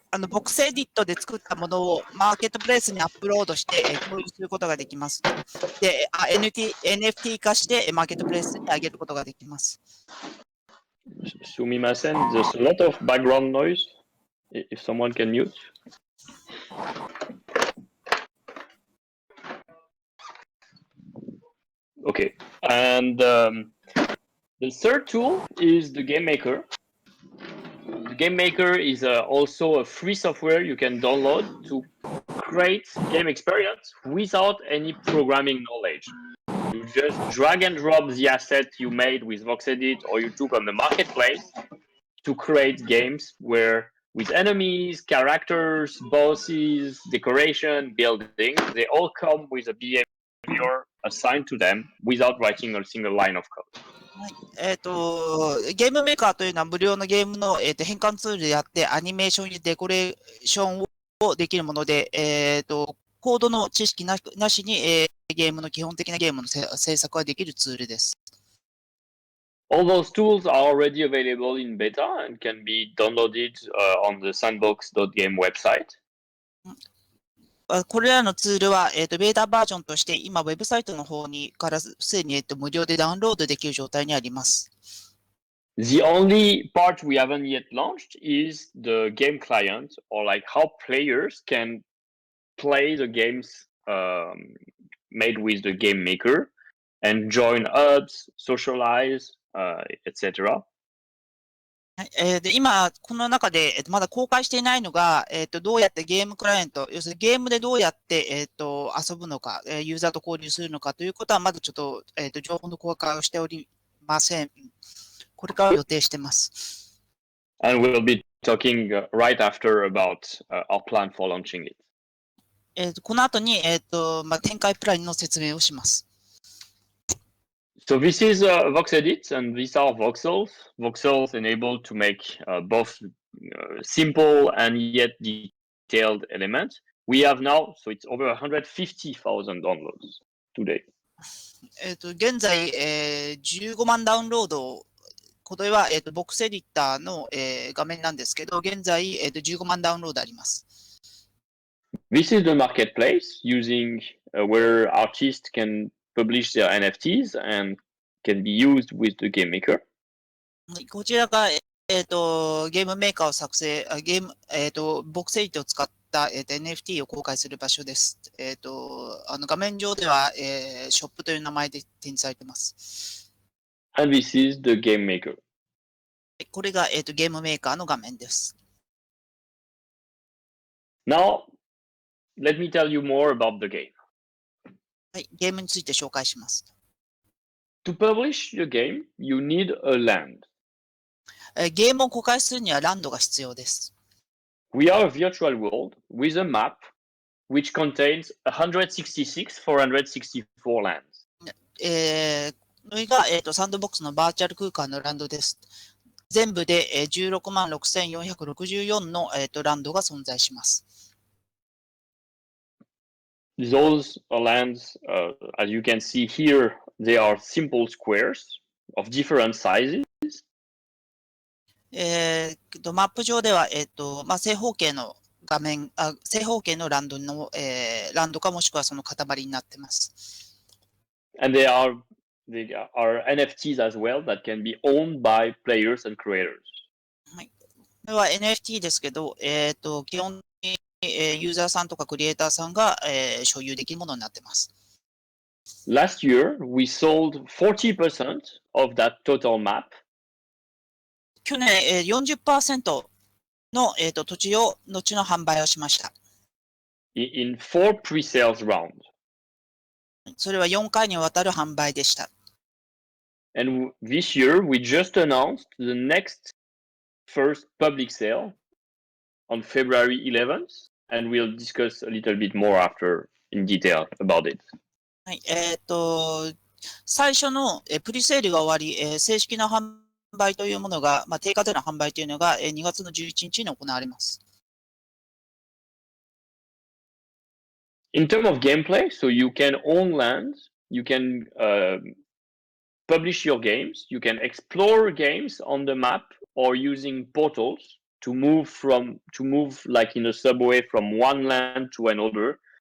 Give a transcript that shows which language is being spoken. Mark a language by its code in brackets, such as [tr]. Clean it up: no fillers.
[ja] ボックスエディットで作ったものをマーケットプレイスにアップロードして共有することができます。で、NFT 化してマーケットプレイスに上げることができます。 [en] Sumimasen, there's a lot of background noise. If someone can mute. Okay, and the third tool is the Game Maker. The Game Maker is also a free software you can download to create game experience without any programming knowledge. You just drag and drop the asset you made with VoxEdit or you took on the marketplace to create games where with enemies, characters, bosses, decoration, building, they all come with a behavior assigned to them without writing a single line of code. [ja] はい。ゲームメーカーというのは無料のゲームの、変換ツールであって、アニメーションやデコレーションをできるもので、コードの知識なしに、ゲームの基本的なゲームの制作ができるツールです。 [en] All those tools are already available in beta and can be downloaded on the sandbox.game website. [ja] これらのツールは、ベータバージョンとして今、ウェブサイトの方にからすでに、無料でダウンロードできる状態にあります。 [en] The only part we haven't yet launched is the game client, or like how players can play the games made with the game maker and join hubs, socialize, etc. [ja] で今、この中で、まだ公開していないのが、どうやってゲームクライアント、要するにゲームでどうやって、遊ぶのか、ユーザーと交流するのかということは、まだちょっと、情報の公開をしておりません。これから予定してます。 [en] And we'll be talking right after about our plan for launching it. [ja] この後に、展開プランの説明をします。 [en] So this is VoxEdit, and these are voxels. Voxels enable to make both simple and yet detailed elements. We have now, so it's over 150,000 downloads. today? [ja] 現在、15万ダウンロード、これは、VoxEditの、画面なんですけど、現在、15万ダウンロードあります。 [en] This is the marketplace using where artists can publish their NFTs and can be used with the game maker. [ja] こちらが、ゲームメーカーを作成、VoxEditを使った、NFT を公開する場所です。画面上では、ショップという名前で展示されています。 [en] And this is the game maker. [ja] これが、ゲームメーカーの画面です。 [en] Now, let me tell you more about the game. [ja] はい、ゲームについて紹介します。 [en] To publish your game, you need a land. [ja] ゲームを公開するにはランドが必要です。 [en] We are a virtual world with a map which contains 166 464 lands. [ja] これが、サンドボックスのバーチャル空間のランドです。全部で、16万6464の、ランドが存在します。 [en] Those lands, as you can see here, they are simple squares of different sizes. [ja] マップ上では、正方形の画面、正方形のランドの、ランドかもしくはその塊になっています。 [en] And they are NFTs as well that can be owned by players and creators. [ja] はい。これは NFT ですけど、基本的に、ユーザーさんとかクリエイターさんが、所有できるものになっています。 [en] Last year, we sold 40% of that total map. [ja] 去年、40% の、土地の販売をしました。 [en] In 4 pre-sales rounds. [ja] それは4回にわたる販売でした。 [en] And this year, we just announced the next first public sale on February 11th, and we'll discuss a little bit more after in detail about it. [ja] はい、最初の、プリセールが終わり、正式な販売というものが、定価での販売というのが、2月の11日に行われます。 [en] In terms of gameplay, so you can own land, you can publish your games, you can explore games on the map or using portals to move like in a subway from one land to another.